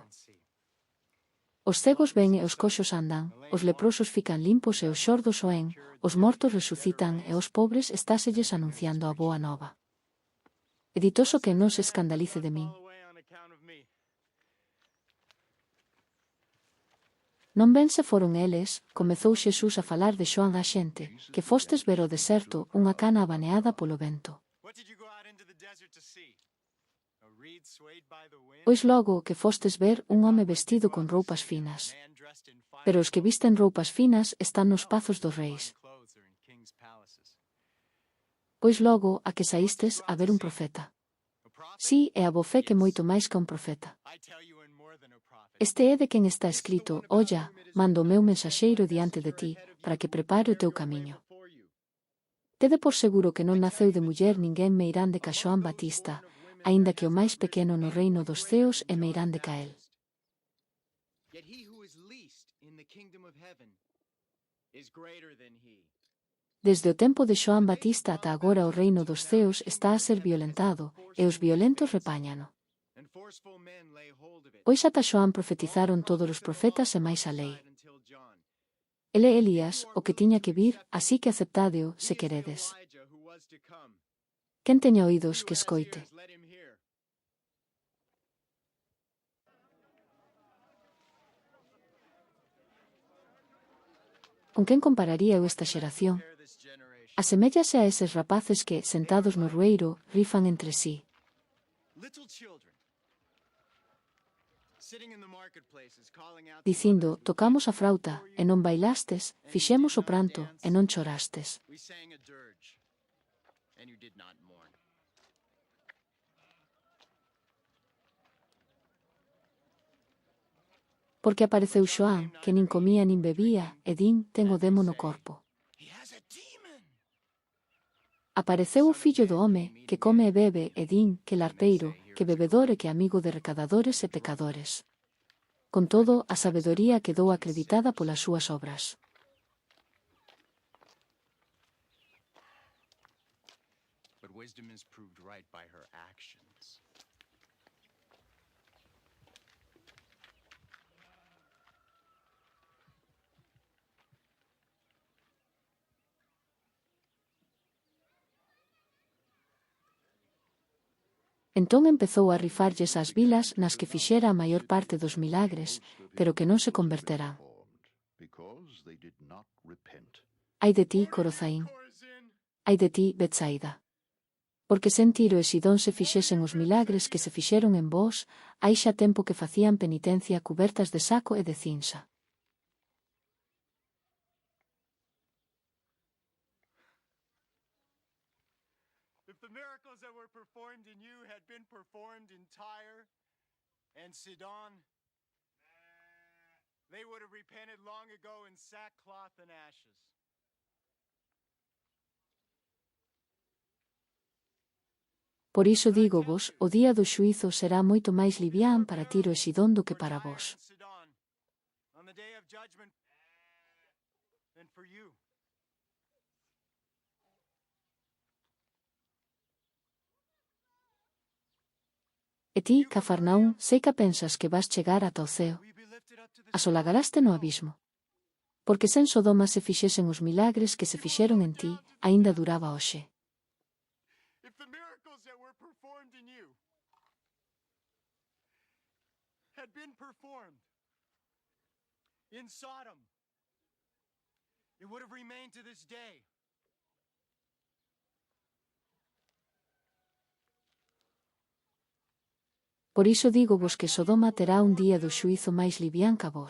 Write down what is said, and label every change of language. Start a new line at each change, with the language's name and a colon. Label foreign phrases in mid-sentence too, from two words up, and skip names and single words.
Galician: Os cegos ven e os coxos andan, os leprosos fican limpos e os xordos oen, os mortos resucitan e os pobres estáselles anunciando a boa nova. E ditoso que non se escandalice de min. Non ben se foron eles, comezou Xesús a falar de Xoán á xente, que fostes ver ao deserto unha cana abaneada polo vento.
English: What did you go out into the desert to see? A reed swayed by the wind?
Galician: Pois logo que fostes ver un home vestido con roupas finas.
English: Man dressed in fine
Galician: Pero os que visten roupas finas están nos pazos dos reis.
English: clothes are in king's palaces.
Galician: Pois logo a que saístes a ver un profeta.
English: A prophet?
Galician: Si, é a bo fe que moito máis que un profeta.
English: I tell you, and more than a prophet.
Galician: Este é de quen está escrito: Olla, mando o meu mensaxeiro diante de ti, para que prepare o teu camiño. Tede por seguro que non naceu de muller ninguén meirande ca Xoán Batista, aínda que o máis pequeno no reino dos ceos é meirande ca el.
English: Yet he who is least in the kingdom of heaven is greater than he.
Galician: Desde o tempo de Xoán Batista ata agora o reino dos ceos está a ser violentado, e os violentos repáñano.
English: And forceful men lay hold of it.
Galician: Pois ata Xoán profetizaron todos os profetas e máis a lei.
English: Until John.
Galician: Ele é Elías, o que tiña que vir, así que aceptádeo, se queredes.
English: Elijah who was to come.
Galician: Quen teña oídos que
English: Who has
Galician: escoite.
English: ears, let him hear.
Galician: Con quen compararía eu esta xeración?
English: Compare this generation.
Galician: Aseméllase a eses rapaces que, sentados no rueiro, rifan entre sí,
English: Little children sitting in the marketplaces calling out to
Galician: dicindo: others, tocamos a frauta, e non bailastes, fixemos o pranto, e non chorastes.
English: we sang a dirge and you did not mourn.
Galician: Porque apareceu Xoán, que nin comía nin bebía, e din: ten o demo no corpo.
English: He has a demon.
Galician: Apareceu o fillo do home, que come e bebe, e din: que larpeiro, que bebedor e que amigo de recadadores e pecadores. Con todo, a sabedoría quedou acreditada polas súas obras.
English: But wisdom is proved right by her actions.
Galician: Entón empezou a rifarlles ás vilas nas que fixera a maior parte dos milagres, pero que non se converterán.
English: because they did not repent.
Galician: Ai de ti, Corozaín. Chorazin, Ai de ti, Betsaida. Porque sen Tiro e Sidón se fixesen os milagres que se fixeron en vós, hai xa tempo que facían penitencia cubertas de saco e de cinza.
English: if the miracles that were performed in you had been performed in Tyre and Sidon, they would have repented long ago in sackcloth and ashes.
Galician: Por iso dígovos, o día do xuízo será moito máis livián para Tiro e Sidón do que For para Tyre vos.
English: and Sidon, on the day of judgment, than for you.
Galician: E ti, Cafarnaún, sei que pensas que vas chegar ata o ceo.
English: Will you be lifted up to the
Galician: Asolagaraste no abismo. Porque sen Sodoma se fixesen os milagres que se fixeron en ti, aínda duraba hoxe.
English: If the miracles that were performed in you had been performed in Sodom, it would have remained to this day.
Galician: Por iso dígovos que Sodoma terá un día do xuízo máis livián ca vos.